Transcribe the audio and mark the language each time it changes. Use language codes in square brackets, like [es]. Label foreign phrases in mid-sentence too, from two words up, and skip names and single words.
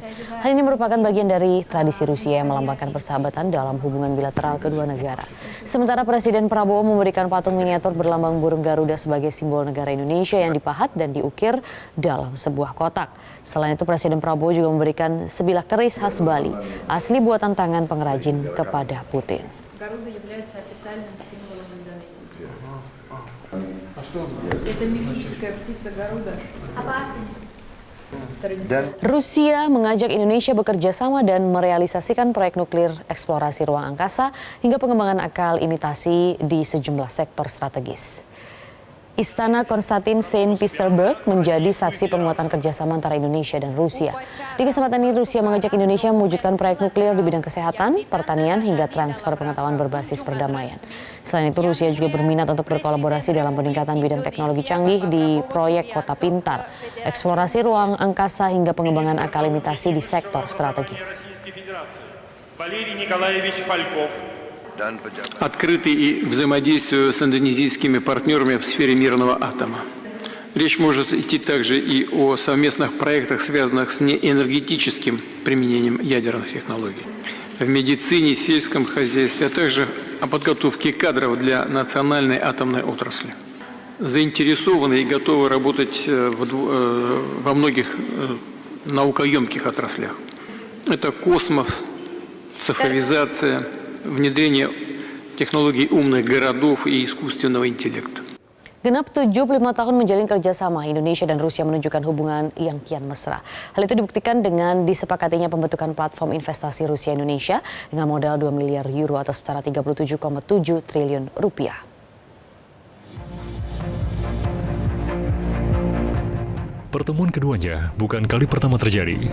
[id] Hal ini merupakan bagian dari tradisi Rusia yang melambangkan persahabatan dalam hubungan bilateral kedua negara. Sementara Presiden Prabowo memberikan patung miniatur berlambang burung Garuda sebagai simbol negara Indonesia yang dipahat dan diukir dalam sebuah kotak. Selain itu, Presiden Prabowo juga memberikan sebilah keris khas Bali, asli buatan tangan pengrajin kepada Putin. [ru] Garuda является официальным символом Индонезии. Это мифическая птица Garuda. [id] Rusia mengajak Indonesia bekerja sama dan merealisasikan proyek nuklir eksplorasi ruang angkasa hingga pengembangan akal imitasi di sejumlah sektor strategis. Istana Konstantin Saint Petersburg menjadi saksi penguatan kerjasama antara Indonesia dan Rusia. Di kesempatan ini, Rusia mengajak Indonesia mewujudkan proyek nuklir di bidang kesehatan, pertanian, hingga transfer pengetahuan berbasis perdamaian. Selain itu, Rusia juga berminat untuk berkolaborasi dalam peningkatan bidang teknologi canggih di proyek Kota Pintar, eksplorasi ruang angkasa, hingga pengembangan akal imitasi di sektor strategis. [ru] Открыты и взаимодействию с индонезийскими партнерами в сфере мирного атома. Речь может идти также и о совместных проектах, связанных с неэнергетическим применением ядерных технологий. В медицине, сельском хозяйстве, а также о подготовке кадров для национальной атомной отрасли. Заинтересованы и готовы работать во многих наукоемких отраслях. Это космос, цифровизация, внедрение технологий умных городов и искусственного интеллекта. [id] Genap 75 tahun menjalin kerjasama, Indonesia dan Rusia menunjukkan hubungan yang kian mesra. Hal itu dibuktikan dengan disepakatinya pembentukan platform investasi Rusia-Indonesia dengan modal 2 miliar euro atau setara 37,7 triliun rupiah. Pertemuan keduanya bukan kali pertama terjadi.